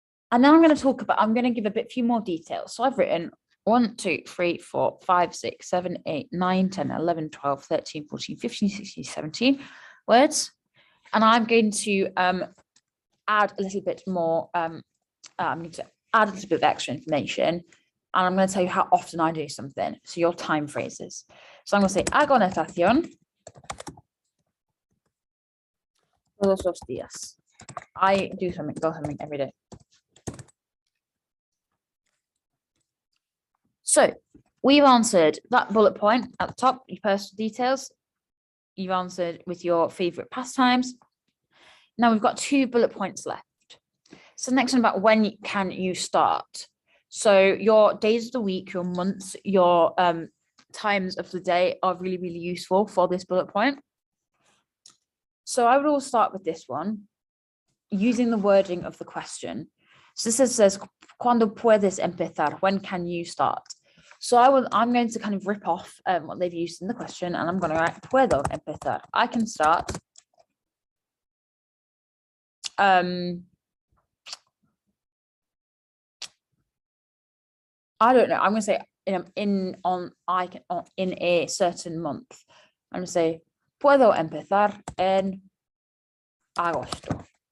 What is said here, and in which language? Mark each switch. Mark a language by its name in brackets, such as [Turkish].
[English] And then I'm going to give a few more details. So I've written 1, 2, 3, 4, 5, 6, 7, 8, 9, 10, 11, 12, 13, 14, 15, 16, 17 words. And I'm going to add a little bit more, I'm going to add a little bit of extra information. And I'm going to tell you how often I do something. So your time phrases. So I'm going to say, [Spanish] hago natación todos los días. [English] I do something every day. So we've answered that bullet point at the top, your personal details. You've answered with your favorite pastimes. Now we've got 2 bullet points left. So next one about when can you start? So your days of the week, your months, your times of the day are really, really useful for this bullet point. So I would all start with this one using the wording of the question. So this says, [Spanish] ¿Cuándo puedes empezar? [English] When can you start? So I'm going to kind of rip off what they've used in the question, and I'm going to write [Spanish] puedo empezar. [English] I can start. I don't know. I'm going to say in a certain month. I'm going to say [Spanish] puedo empezar en agosto.